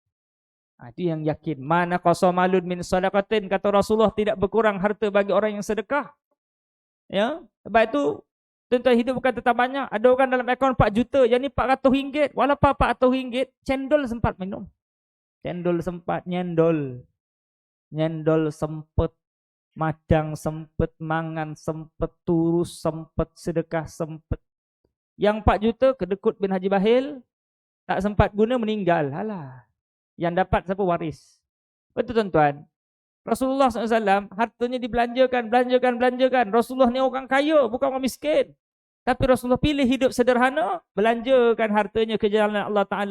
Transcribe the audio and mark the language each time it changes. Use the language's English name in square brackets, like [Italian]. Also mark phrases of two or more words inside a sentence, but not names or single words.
[Malay] Itu yang yakin. [Arabic] ما نقص مال من صدقة, [Malay] kata Rasulullah, tidak berkurang harta bagi orang yang sedekah. Ya, sebab itu tuan-tuan, hidup bukan tentang banyak. Ada orang dalam akaun 4 juta, yang ni RM400. Walaupun RM400, cendol sempat minum. Cendol sempat, [Javanese] nyendol sempet, madang sempet, mangan sempet, turus sempet, sedekah sempet. [Malay] Yang 4 juta kedekut bin Haji Bahil, tak sempat guna, meninggal. Alah. Yang dapat siapa? Waris. Betul tuan-tuan. Rasulullah SAW hartanya belanjakan. Rasulullah ni orang kaya, bukan orang miskin. Tapi Rasulullah pilih hidup sederhana, belanjakan hartanya ke jalan Allah Ta'ala.